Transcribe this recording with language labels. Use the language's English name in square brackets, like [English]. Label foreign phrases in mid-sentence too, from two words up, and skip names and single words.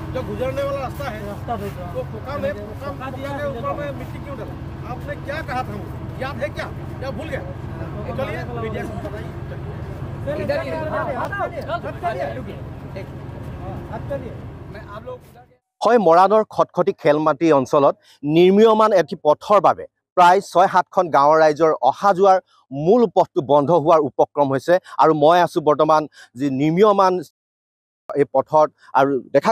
[Hindi] गुजरने वाला रास्ता है, तो पोका में पोका दिया के ऊपर में मिट्टी क्यों डाला? आपने क्या कहा था? याद है क्या? या भूल गया? चलिए मीडिया से बताइए। [Assamese] হয় মৰাণৰ খটখটি খেলমাটি অঞ্চলত নিৰ্মীয়মান এটি পথৰ বাবে প্ৰায় ৬-৭খন গাঁৱৰ ৰাইজৰ অহা যোৱাৰ মূল পথটো বন্ধ হোৱাৰ উপক্ৰম হৈছে আৰু মই আছো বৰ্তমান যি নিৰ্মীয়মান এই পথত আৰু দেখা